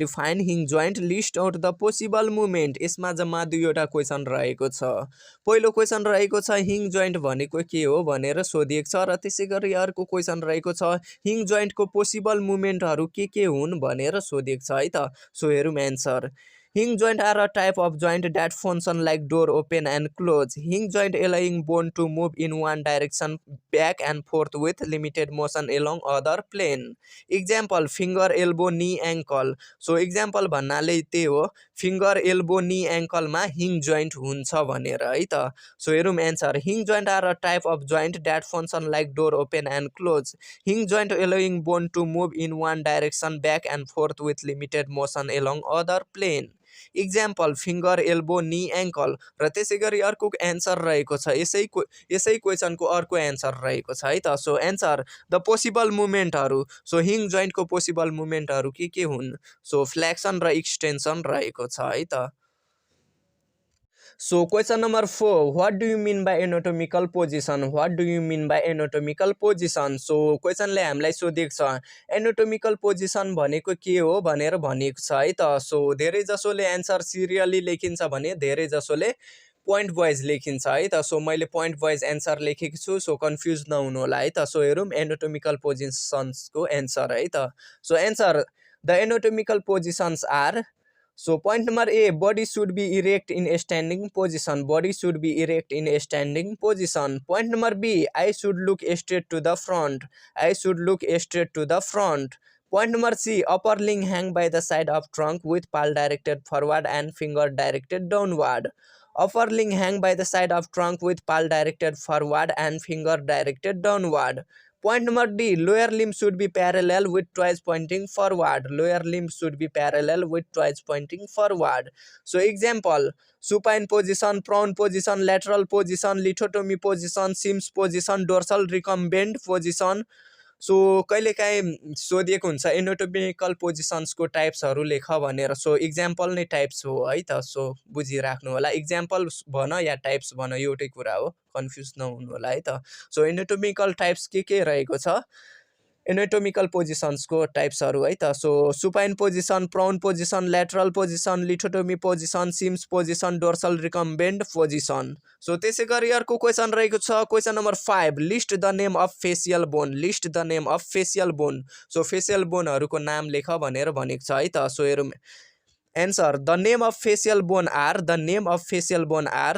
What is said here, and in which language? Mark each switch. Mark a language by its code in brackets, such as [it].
[en] Define hinge joint, list out the possible movement. [ne] यसमा जम्मा दुईवटा क्वेशन रहेको छ. पहिलो क्वेशन रहेको छ हिङ जोइन्ट भनेको के हो भनेर सोधिएको छ र त्यसैगरी अर्को क्वेशन रहेको छ हिङ जोइन्ट को पोसिबल मुभमेन्टहरु के हुन् भनेर सोधिएको छ है त. सो हेरौँ answer. [en] Hinge joint are a type of joint that function like door open and close. Hinge joint allowing bone to move in one direction back and forth with limited motion along other plane. Example, finger, elbow, knee, ankle. [ne] So example भन्नाले त्यही हो, finger, elbow, knee, ankle मा hinge joint हुन्छ भनेर है त. So हेरौँ answer. [en] Hinge joint are a type of joint that function like door open and close. Hinge joint allowing bone to move in one direction back and forth with limited motion along other plane. Example, finger, elbow, knee, ankle. [ne] र त्यसैगरी अर्को answer रहेको छ यसै क्वेशनको अर्को answer रहेको छ है त. So answer, the possible मुभमेन्टहरु. So हिङ joint को पोसिबल मुभमेन्टहरु के हुन्? सो फ्लेक्सन र एक्सटेन्सन रहेको छ है त. [en] So question number 4, what do you mean by anatomical position? What do you mean by anatomical position? [ne] So question ले हामीलाई सोधेको छ anatomical position भनेको के हो भनेर भनिएको छ है त. सो धेरै जसोले एन्सर सिरियली लेखिन्छ भने धेरै जसोले पोइन्ट वाइज लेखिन्छ है त. सो मैले पोइन्ट वाइज एन्सर लेखेको छु, सो कन्फ्युज नहुनु होला है त. सो हेरौँ एनाटोमिकल पोजिसन्स को एन्सर है त. [en] So answer, the anatomical positions are. So point number A, body should be erect in a standing position. Body should be erect in a standing position. Point number B, I should look straight to the front. I should look straight to the front. Point number C, upper limb hang by the side of trunk with palm directed forward and finger directed downward. Upper limb hang by the side of trunk with palm directed forward and finger directed downward. Point number D, lower limb should be parallel with twice pointing forward. Lower limb should be parallel with twice pointing forward. So example, supine position, prone position, lateral position, lithotomy position, Sims position, dorsal recumbent position. [ne] So कहिलेकाहीँ सोधिएको हुन्छ anatomical पोजिसन्सको टाइप्सहरू लेख भनेर। So example नै types हो है त, so बुझिराख्नु होला। इक्जाम्पल भन या टाइप्स भन एउटै कुरा हो, कन्फ्युज नहुनु होला है त। सो एनाटोमिकल टाइप्स के रहेको छ, एनाटोमिकल पोजिसन्सको टाइप्सहरू है त। [en] So supine position, prone position, lateral position, lithotomy position, Sims position, dorsal recumbent position. [ne] So त्यसै गरी अर्को क्वेसन रहेको छ, question number 5, [en] List the name of facial bone. List the name of facial bone. [ne] So facial बोनहरूको नाम लेख भनेर भनेको छ है त। [en] So हेरौँ answer, the name of facial bone are, the name of facial bone are.